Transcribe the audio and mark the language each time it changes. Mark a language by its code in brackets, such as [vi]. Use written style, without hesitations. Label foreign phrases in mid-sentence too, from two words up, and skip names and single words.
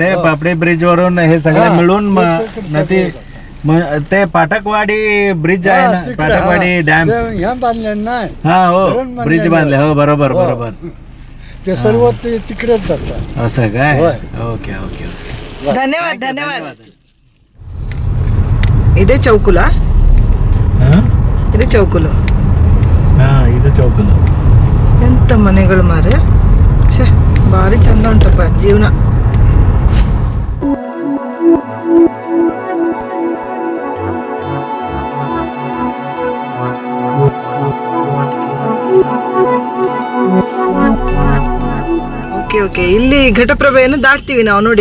[mr] पापडी ब्रिज वरून हे सगळे मिळून नदी ते पाठकवाडी ब्रिज आहे ना, तिकडे, पाठकवाडी डॅम. ते ह्या बांधले नाही हा हो, धरण बांधलेलं ब्रिज बांधले हो, बरोबर हो. बरोबर. ते सर्व ते तिकडेच जातात. असं काय? होय. [en] okay okay okay. [kn] ಧನ್ಯವಾದ ಧನ್ಯವಾದ. ಇದೇ ಚೌಕುಲ, ಇದು ಚೌಕುಲು. ಹಾ, ಇದು ಚೌಕಲು. ಎಂತ ಮನೆಗಳು ಮಾರೆ, ಛೇ ಭಾರಿ ಚಂದ ಉಂಟಪ್ಪ ಜೀವನ. [en] okay okay, [kn] ಇಲ್ಲಿ ಘಟಪ್ರಭೆಯನ್ನು ದಾಟ್ತೀವಿ ನಾವು ನೋಡಿ.